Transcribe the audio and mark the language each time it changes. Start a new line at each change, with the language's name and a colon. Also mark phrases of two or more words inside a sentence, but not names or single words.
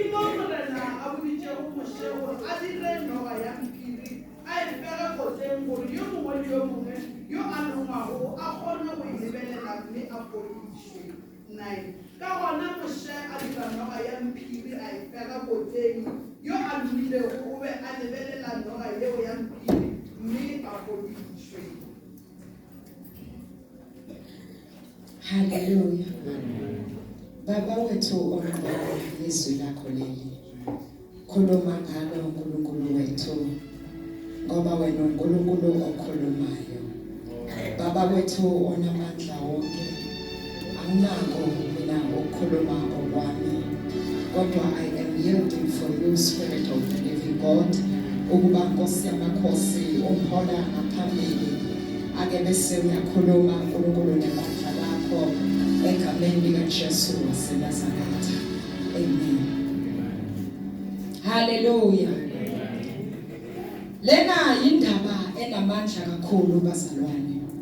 Northern Sotho: mo morena a boditšego moše gore a dire noga ya mpiri a e fege kotleng gore yo mongwe le yo mongwe yo a longwago a kgone go e lebelela mme a fodišwe 9 ka gona moše a dira noga ya mpiri a e fega kotleng yo a lomilego o be a lebelela noga yeo ya mpiri mme a fodišwe.
Zulu: Hallelujah. Baba wethu ongcwele izwi lakho leli. Khuluma ngalo uNkulunkulu wethu. Ngoba wena uNkulunkulu okhulumayo. Baba wethu onamandla wonke. Anginako mina ukukhuluma okwami.
English: Kodwa I am yielding for you, Spirit of the living God.
Zulu: Ukuba Nkosi yamakhosi umhola ngaphambili. Ake bese uyakhuluma uNkulunkulu nebandla lakho egameni likaJesu waseNazaretha. Amen. Hallelujah. Lena indaba enamandla kakhulu bazalwane.